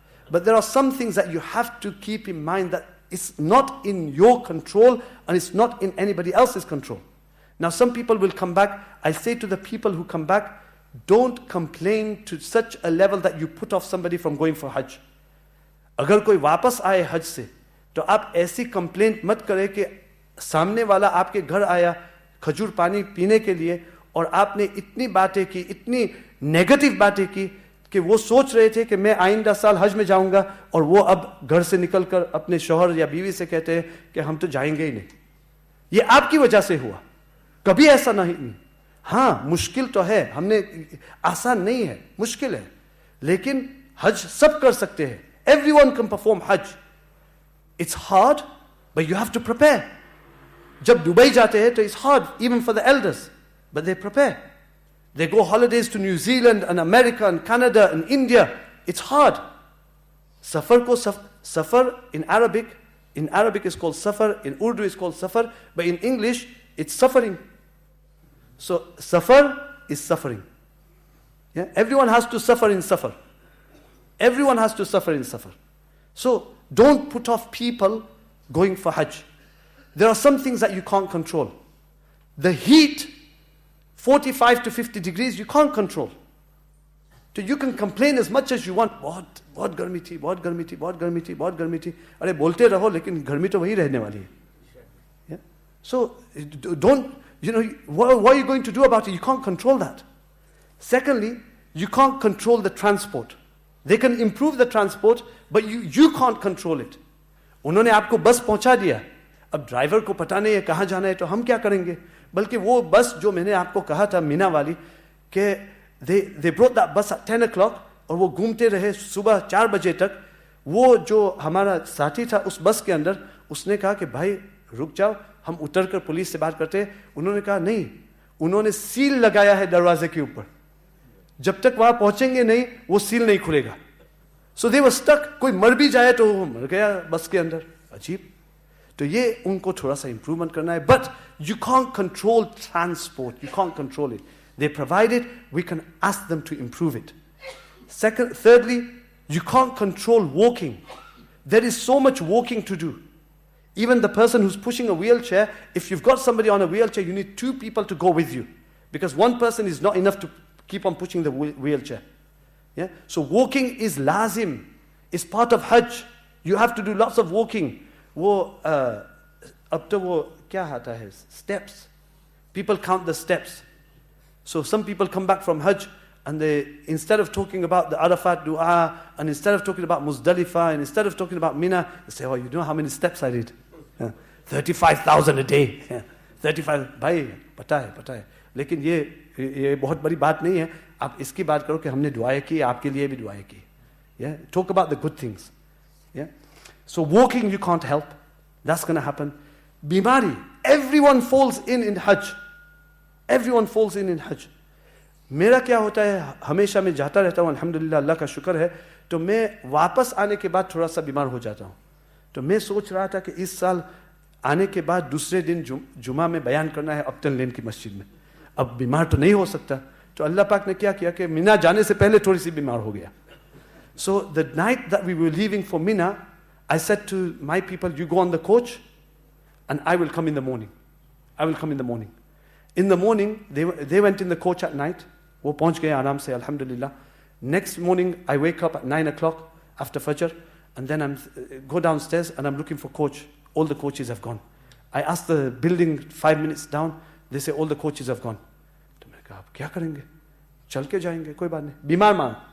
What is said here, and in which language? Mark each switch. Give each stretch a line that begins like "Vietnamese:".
English: But there are some things that you have to keep in mind that it's not in your control and it's not in anybody else's control. Now some people will come back. I say to the people who come back, don't complain to such a level that you put off somebody from going for Hajj.
Hindi: अगर कोई वापस आए हज से, तो आप ऐसी complaint मत करें कि सामने वाला आपके घर आया खजूर पानी पीने के लिए और आपने इतनी बातें की, इतनी नेगेटिव बातें की कि वो सोच रहे थे कि मैं आइंदा साल हज में जाऊंगा और वो अब घर से निकलकर अपने शौहर या बीवी से कहते हैं कि हम तो जाएंगे ही नहीं. ये आपकी वजह से हुआ, कभी ऐसा नहीं. हाँ, मुश्किल तो है, हमने आसान नहीं है, मुश्किल है, लेकिन हज सब कर सकते हैं.
English: Everyone can perform Hajj. It's hard, but you have to prepare.
Hindi: जब दुबई जाते हैं तो
English: it's hard even for the elders, but they prepare. They go holidays to New Zealand and America and Canada and India. It's hard. Safar ko safar in Arabic is called safar, in Urdu is called safar, but in English it's suffering. So safar is suffering. Yeah? Everyone has to suffer in safar. Everyone has to suffer in safar. So don't put off people going for Hajj. There are some things that you can't control. The heat, 45 to 50 degrees, you can't control. So you can complain as much as you want.
Hindi: बहुत गर्मी थी, बहुत गर्मी थी, बहुत गर्मी थी, बहुत गर्मी थी. अरे बोलते रहो, लेकिन गर्मी तो वही रहने वाली है.
English: Yeah? So don't, what are you going to do about it? You can't control that. Secondly, you can't control the transport. They can improve the transport, but you can't control it.
Hindi: उन्होंने आपको बस पहुंचा दिया, अब driver को पता नहीं है कहाँ जाना है, तो हम क्या करेंगे? बल्कि वो बस जो मैंने आपको कहा था मीना वाली कि
English: they brought that bus at 10 o'clock
Hindi: और वो घूमते रहे सुबह 4 बजे तक. वो जो हमारा साथी था उस बस के अंदर, उसने कहा कि भाई रुक जाओ, हम उतर कर पुलिस से बात करते हैं. उन्होंने कहा नहीं, उन्होंने सील लगाया है दरवाजे के ऊपर, जब तक वहां पहुंचेंगे नहीं वो सील नहीं खुलेगा.
English: So they were stuck.
Hindi: कोई मर भी जाए तो वो मर गया बस के अंदर. अजीब. तो ये उनको थोड़ा सा इंप्रूवमेंट करना है.
English: But you can't control transport, you can't control it. They provide it, we can ask them to improve it. Thirdly, you can't control walking. There is so much walking to do. Even the person who's pushing a wheelchair, if you've got somebody on a wheelchair, you need 2 people to go with you, because one person is not enough to keep on pushing the wheelchair. Yeah? So walking is lazim, is part of Hajj. You have to do lots of walking.
Hindi: अब तो वो क्या आता है?
English: Steps. People count the steps. So some people come back from Hajj and they, instead of talking about the Arafat dua, and instead of talking about Muzdalifah, and instead of talking about Mina, they say, oh, you know how many steps I did? 35,000 a day.
Hindi: 35, भाई पता है. लेकिन ये बहुत बड़ी बात नहीं है. आप इसकी बात करो कि हमने दुआएं की, आपके लिए भी दुआएं की.
English: Yeah? Talk about the good things. Yeah? So walking you can't help. That's going to happen. Bimari, everyone falls in Hajj. Everyone falls in Hajj.
Hindi: मेरा क्या होता है, हमेशा मैं जाता रहता हूँ, अल्हम्दुलिल्लाह, अल्लाह का शुक्र है. तो मैं वापस आने के बाद थोड़ा सा बीमार हो जाता हूँ. तो मैं सोच रहा था कि इस साल आने के बाद दूसरे दिन जुमा में बयान करना है अपटन लेन की मस्जिद में। अब बीमार तो नहीं हो सकता, तो अल्लाह पाक ने क्या किया कि मीना जाने से पहले थोड़ी सी बीमार हो गया।
English: So the night that we were leaving for Mina, I said to my people, you go on the coach and I will come in the morning. I will come in the morning. In the morning, they went in the coach at night.
Hindi: वो पहुंच गए आराम से, alhamdulillah.
English: Next morning, I wake up at 9 o'clock after Fajr, and then I go downstairs and I'm looking for coach. All the coaches have gone. I asked the building 5 minutes down, they say all the coaches have gone.
Hindi: तो मैंने कहा, अब क्या करेंगे? चल के जाएंगे, कोई बात नहीं.